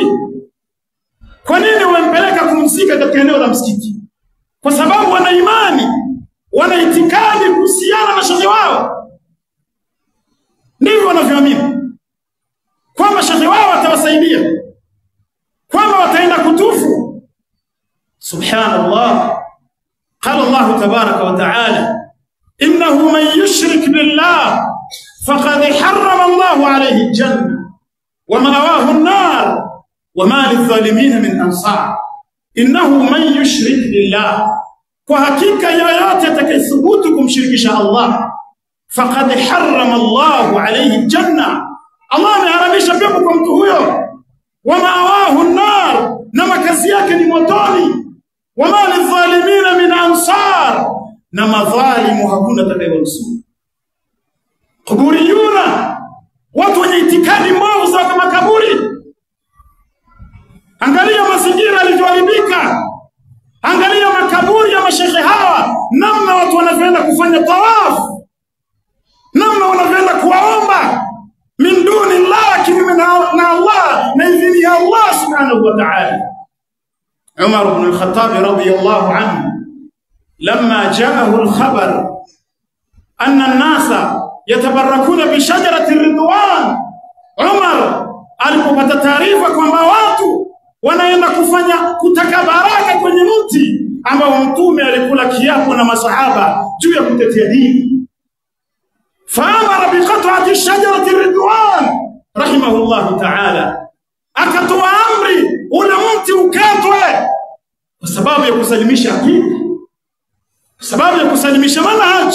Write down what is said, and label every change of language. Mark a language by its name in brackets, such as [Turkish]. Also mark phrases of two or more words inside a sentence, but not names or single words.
[Swahili] Kwa nini wempeleka kumzika katika eneo la msikiti? Kwa sababu wana imani, wana itikadi kuhusiana na shekhe wao. Ndivyo wanavyoamini kwamba shekhe wao atawasaidia, kwamba wataenda kutufu. [Arabic] سبحان الله. قال الله تبارك وتعالى إنه من يشرك بالله فقد حرم الله عليه الجنة ومأواه النار وما للظالمين من أنصار. إنه من يشرك بالله, [Swahili] kwa hakika yoyote atakayethubutu kumshirikisha Allah, [Arabic] فقد حرم الله عليه الجنة, [Swahili] Allah ameharamisha pepo kwa mtu huyo. [Arabic] ومأواه النار, [Swahili] na makazi yake ni motoni. [Arabic] وما للظالمين من أنصار, [Swahili] na madhalimu hakuna atakayewanusuru. Kuburiyuna, watu wenye itikadi mbovu za makaburi. Angalia mazingira yalivyoharibika. Angalia makaburi ya mashekhe hawa, namna watu wanavyoenda kufanya tawafu, namna wanavyoenda kuwaomba [Arabic] من دون الله, [Swahili] kinyume na Allah na idhini ya Allah [Arabic] سبحانه وتعالى. [Swahili] Umar ibn al-Khattab [Arabic] رضي الله عنه لما جاءه الخبر أن الناس يتبركون بشجرة الرضوان, [Swahili] Umar alipopata taarifa kwamba watu wanaenda kutaka baraka kwenye mti ambao mtume alikula kiapo na masahaba juu ya kutetea dini, [Arabic] فأمر بقطع شجرة رضوان رحمه الله تعالى, [Swahili] akatoa amri ule mti ukatwe, kwa kwa sababu ya kusalimisha akida, kwa sababu ya kusalimisha manhaj.